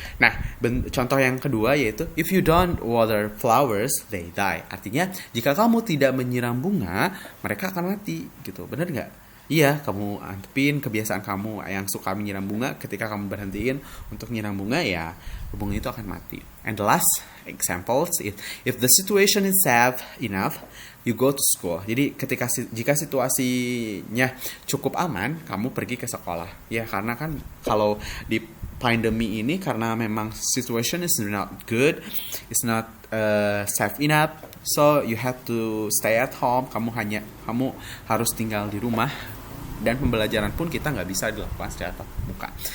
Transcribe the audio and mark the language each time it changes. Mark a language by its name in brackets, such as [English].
[Indonesian] Nah, contoh yang kedua yaitu [English] if you don't water flowers, they die. [Indonesian] Artinya jika kamu tidak menyiram bunga, mereka akan mati gitu. Benar nggak? Iya, kamu antepin kebiasaan kamu yang suka menyiram bunga, ketika kamu berhentiin untuk menyiram bunga, ya bunga itu akan mati. [English] And the last examples, if the situation is safe enough, you go to school. [Indonesian] Jadi jika situasinya cukup aman, kamu pergi ke sekolah. Ya, karena kan kalau di pandemi ini, karena memang [English] situation is not good, it's not safe enough, so you have to stay at home. [Indonesian] Kamu harus tinggal di rumah. Dan pembelajaran pun kita nggak bisa dilakukan secara tatap muka.